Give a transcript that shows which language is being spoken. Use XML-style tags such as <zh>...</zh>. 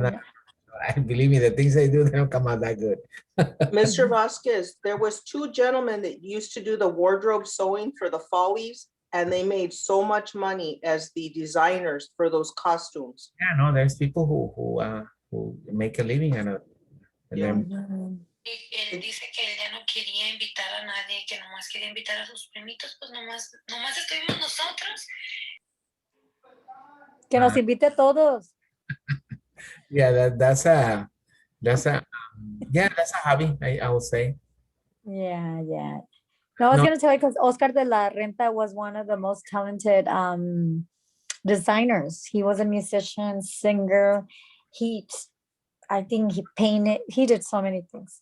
<en>not, I believe me, the things I do, they don't come out that good. Mr. Vasquez, there was two gentlemen that used to do the wardrobe sewing for the Follies, and they made so much money as the designers for those costumes. Yeah, no, there's people who make a living out of it. And then Mhm.</en> <es>Y él dice que él ya no quería invitar a nadie, que nomás quería invitar a sus primitos, pues nomás estuvimos nosotros. Que nos invite a todos.</es> <en>yeah, that's a that's a hobby, I would say. Yeah. No, I was No. gonna tell you because Oscar de la Renta was one of the most talented designers. He was a musician, singer. I think he painted, he did so many things.</en>